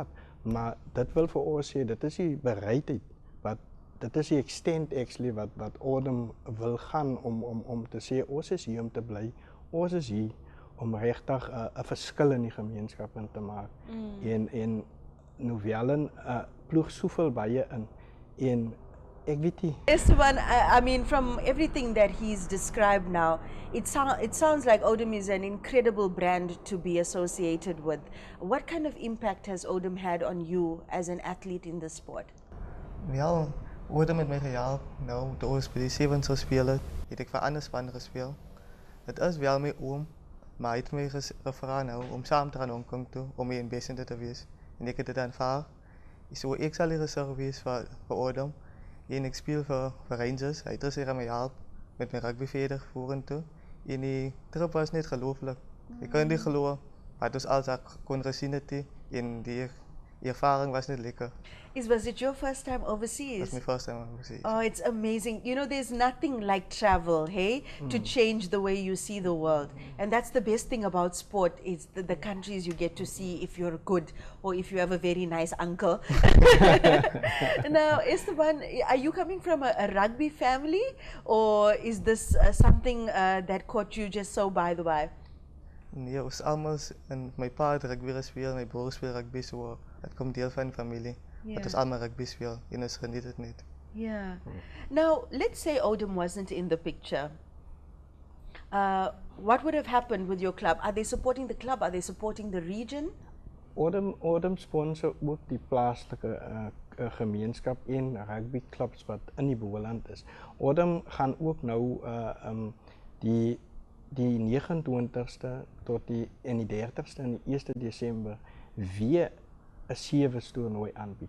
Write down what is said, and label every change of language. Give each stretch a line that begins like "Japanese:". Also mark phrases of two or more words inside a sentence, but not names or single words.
Afrikaans: Maar dit wil vir ons sê, dit is die bereidheid, dit is die
English: extent actually
Afrikaans: wat Odom wil gaan om te sê, ons is hier om te bly, ons is hier om regtig 'n verskil in die gemeenskap in te maak. En Novellen ploeg soveel baie in. En ek weet nie.
English: Esteban, I mean, from everything that he's described now, it sounds like Odom is an incredible brand to be associated with. What kind of impact has Odom had on you as an athlete in the sport?
Afrikaans: Wel, Odom het my gehelp. Nou, toe ons by die 7 sou speel het ek vir ander span gespeel. Dit is wel my oom, maar hy het my gevra nou om saam te gaan Hong Kong toe om die ambassador te wees. En ek het dit aanvaar. So ek sal die reserve wees vir Odom. En ek speel vir Rangers. Hy het gesê my help met my rugby verder vorentoe. En die trip was net gelooflik. Ek kan nie glo wat ons alsak kon gesien het en die ervaring was net lekker.
English: Was it your first time overseas? It was my first time overseas. Oh, it's amazing. You know, there's nothing like travel, hey, to change the way you see the world. And that's the best thing about sport, is the countries you get to see if you're good or if you have a very nice uncle. Now, Esteban, are you coming from a rugby family, or is this something that caught you just so by the by?
Afrikaans: Nee, ons almal en my pa het rugby gespeel, my broer speel rugby, so dit kom deel van die familie. Dat ons almal rugby speel en ons geniet dit net.
English: Yeah. Now, let's say Odom wasn't in the picture. what would have happened with your club? Are they supporting the club? Are they supporting the region?
Afrikaans: Odem sponsor ook die plaaslike gemeenskap en rugbyklubs wat in die Boland is. Odem gaan ook nou die 29ste tot die 30ste en die 1 Desember weer 'n 7 toernooi aanbied.